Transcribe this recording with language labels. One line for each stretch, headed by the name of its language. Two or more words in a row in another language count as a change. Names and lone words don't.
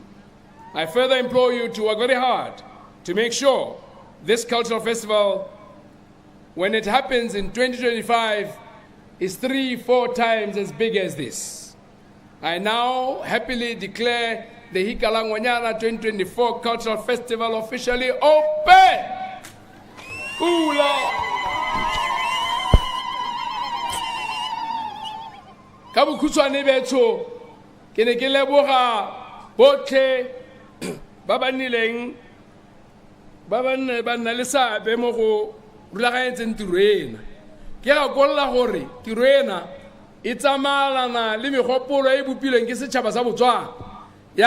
English: I further implore you to work very hard to make sure this cultural festival, when it happens in 2025, is 3-4 times as big as this. I now happily declare the Hika la Ngwanyana 2024 Cultural Festival officially open. Ula!
Tswana: Ka bokhutshwane betso ke ne ke leboga botlhe ba ba nileng ba nna le seabe mo go rulaganyetseng tiro ena. Ke gakolola gore tiro ena e tsamayelana le megopolo e bopilweng ke setšhaba sa Botswana ya